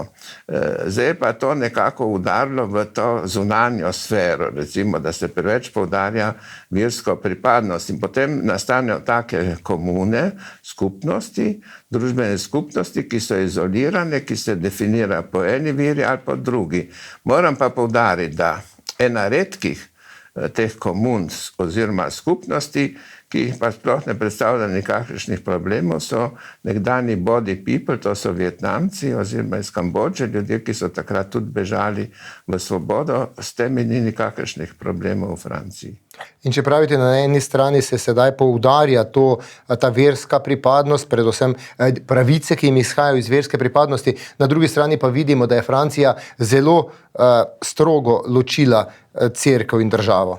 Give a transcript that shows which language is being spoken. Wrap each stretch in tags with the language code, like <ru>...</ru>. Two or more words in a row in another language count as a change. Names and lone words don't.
<sl>Zdaj pa to nekako udarilo v to zunanjo sfero, recimo, da se preveč poudarja versko pripadnost in potem nastanejo take komune, skupnosti, družbene skupnosti, ki so izolirane, ki se definirajo po eni veri ali po drugi. Moram pa poudariti, da ena redkih teh komun oziroma skupnosti, ki jih pa sploh ne predstavlja nikakršnih problemov, so nekdani</sl> <en>body people,</en> <sl>to so Vietnamci oziroma iz Kambodže, ljudje, ki so takrat tudi bežali v svobodo, s temi ni nikakršnih problemov v Franciji. In če pravite, na eni strani se sedaj poudarja ta verska pripadnost, predvsem pravice, ki jim izhajajo iz verske pripadnosti, na drugi strani pa vidimo, da je Francija zelo strogo ločila cerkev in državo.</sl>